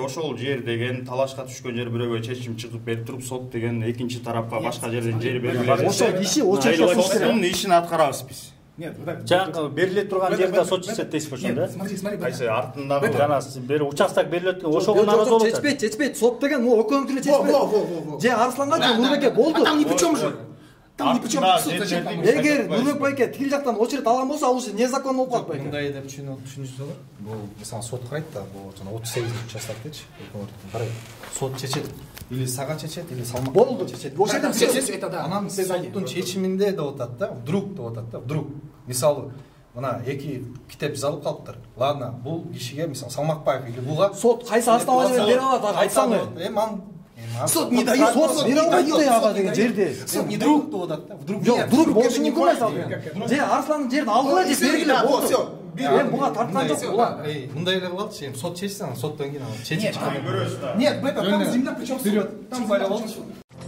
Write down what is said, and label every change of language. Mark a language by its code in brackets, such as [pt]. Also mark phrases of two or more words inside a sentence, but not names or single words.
[ky] Ошол жер деген талашка түшкөн жер бирөөгө чечим чыгып берип туруп, сот деген экинчи тарапка башка жерден жер берилет. Ошол иши очередде соттун ишин аткарабыз биз. Жаңы бериле турган жерде сот чечет дейсиз ошондо, да? Кайсы артындагы жана бери участок берилет экен, ошого наразы болот. Чечпейт. Сот деген могу экөөңү деле чечпейт. Же Арсланга же Нурбекке болду. [ru] Там ни при чем же. Там ни при чем. [ky] Эгер Нурбек байке тигил жактан очередь алган болсо, ал уже незаконно болуп калат байке. Мындай деп түшүнүшсүздөр. Бул мисалы сот карайт да, бул жана 38 участок дечи. Карай. Сот чечет. Или сага чечет, или салмак. Болду. Чечет. Ошол жерде анан соттун чечиминде деп атат да, вдруг деп атат да, вдруг. Мисалы мына эки китеп жазылып калыптыр. Ладно, бул кишиге мисалы Салмакбаев или буга сот кайсы основаниямен бере алат, айтсаңы. [ru] Сот не дает. [ky] Сот бере албайт ага деген жерде. Сот [ru] не дает [ky] деп атат да, вдруг. Жок, вдруг болушу мүмкүн мисалы. Же Арсландын жерин алгыла же бергиле болду. Эми буга тарткан жок булар. Мындай эле кылалычы, эми сот чечсең, соттон кийин чечип чыгат. [ru] Нет, в этом там земля причем вперед. Там